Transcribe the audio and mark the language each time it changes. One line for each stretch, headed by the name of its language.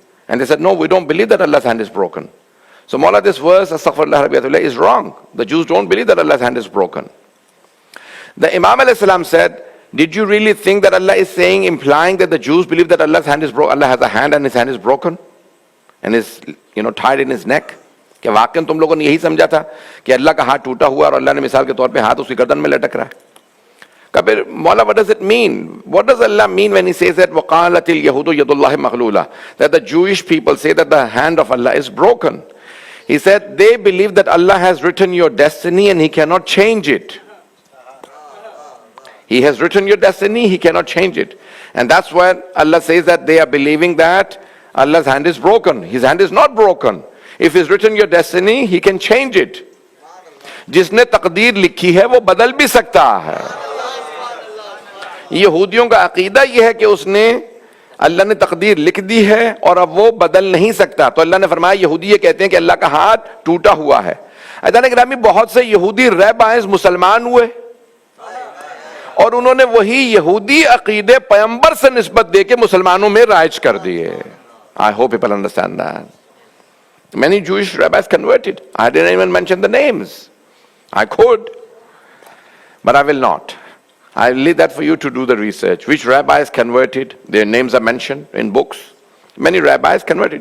English: And they said, no, we don't believe that Allah's hand is broken. So Mawla, this verse, Astaghfirullah Rabbiyatullah, is wrong. The Jews don't believe that Allah's hand is broken. The Imam al-Islam said, did you really think that Allah is saying, implying that the Jews believe that Allah's hand is broken? Allah has a hand and His hand is broken and is, tied in His neck?
Urdu: کہ واقعاً تم لوگوں نے یہی سمجھا تھا کہ اللہ کا ہاتھ ٹوٹا ہوا اور اللہ نے مثال کے طور پہ ہاتھ اس کی گردن میں لٹک رہا ہے. کہ پھر مولا,
English: what does it mean? What does Allah mean when He says that
Arabic: وَقَالَتِ الْيَهُودُ يَدُ اللَّهِ مَغْلُولَةً,
English: that the Jewish people say that the hand of Allah is broken? He said they believe that Allah has written your destiny and He cannot change it. He has written your destiny, He cannot change it. And that's why Allah says that they are believing that Allah's hand is broken. His hand is not broken. If He's written your destiny, He can change it.
Urdu: جس نے تقدیر لکھی ہے وہ بدل بھی سکتا ہے. یہودیوں کا عقیدہ یہ ہے کہ اس نے اللہ نے تقدیر لکھ دی ہے اور اب وہ بدل نہیں سکتا. تو اللہ نے فرمایا, یہودی یہ کہتے ہیں کہ اللہ کا ہاتھ ٹوٹا ہوا ہے. عزیزان گرامی, بہت سے یہودی رہبائز مسلمان ہوئے اور انہوں نے وہی یہودی عقیدے پیغمبر سے نسبت دے کے مسلمانوں میں رائج کر دیے.
English: I hope people understand that. Many Jewish rabbis converted. I didn't even mention the names. I could, but I will not. I will leave that for you to do the research. Which rabbis converted? Their names are mentioned in books. Many rabbis converted.